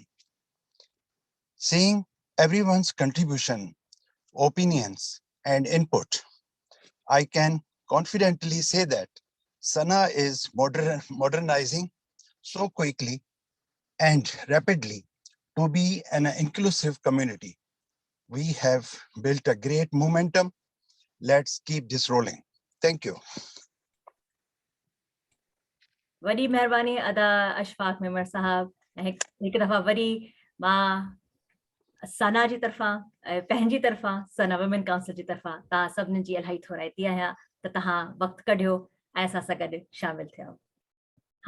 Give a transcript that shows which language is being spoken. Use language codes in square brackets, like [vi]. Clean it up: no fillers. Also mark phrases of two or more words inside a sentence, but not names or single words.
[en] Seeing everyone's contribution, opinions, and input, I can confidently say that Sana is modernizing so quickly and rapidly to be an inclusive community. We have built a great momentum. Let's keep this rolling. Thank you. [sd] वॾी महिरबानी अदा अशफाक मेमर साहब। हिकु दफ़ा वरी मां सना जी तरफ़ां पंहिंजी तरफ़ां सना वुमेन काउंसिल जी तरफ़ां तव्हां सभिनी जी इलाही थोराइती आहियां त तव्हां वक़्तु कढियो ऐं असां सां गॾु शामिल थियो।